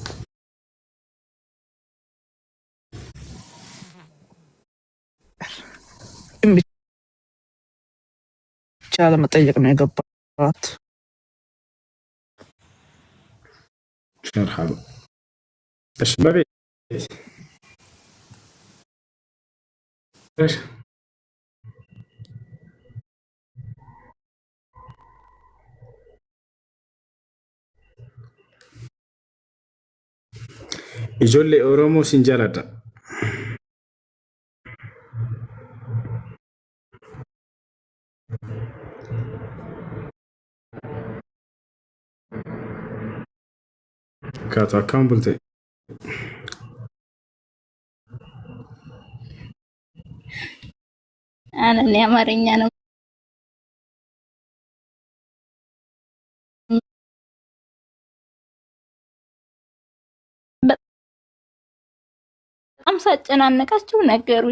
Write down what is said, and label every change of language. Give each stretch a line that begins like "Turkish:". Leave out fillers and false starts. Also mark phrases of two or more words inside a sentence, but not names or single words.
Amharic: ብቻ ለመጠየቅ ነው የገባት። መርሐባ። እሺ በቤት
Oromo: ijoollee Oromoo sin jaaladha. Kaatu akkam bulte?
Amharic: እኔ አማርኛ ነው በጣም ሳጨናነቃችሁ ነገሩኝ።